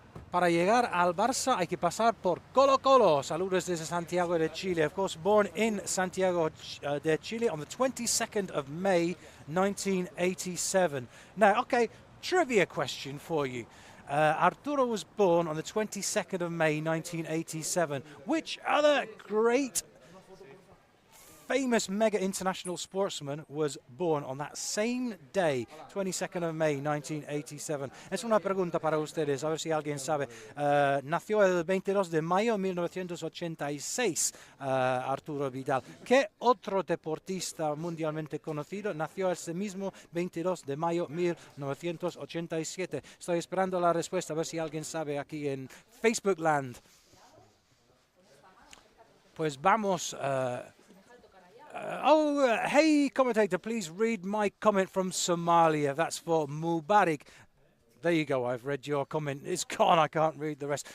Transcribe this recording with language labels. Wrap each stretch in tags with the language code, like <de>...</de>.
<es>Para llegar al Barça hay que pasar por Colo Colo. Saludos desde Santiago de Chile.</es> <en>Of course, born in Santiago de Chile on the 22nd of May, 1987. Now, okay, trivia question for you. Arturo was born on the 22nd of May, 1987. Which other great famous mega international sportsman was born on that same day, 22nd of May 1987.</en> <es>Es una pregunta para ustedes, a ver si alguien sabe. Nació el 22 de mayo de 1986, Arturo Vidal. ¿Qué otro deportista mundialmente conocido nació ese mismo 22 de mayo de 1987? Estoy esperando la respuesta, a ver si alguien sabe aquí en Facebook Land. Pues vamos...</es> <en>hey, commentator, please read my comment from Somalia. That's for Mubarak. There you go, I've read your comment. It's gone, I can't read the rest.</en>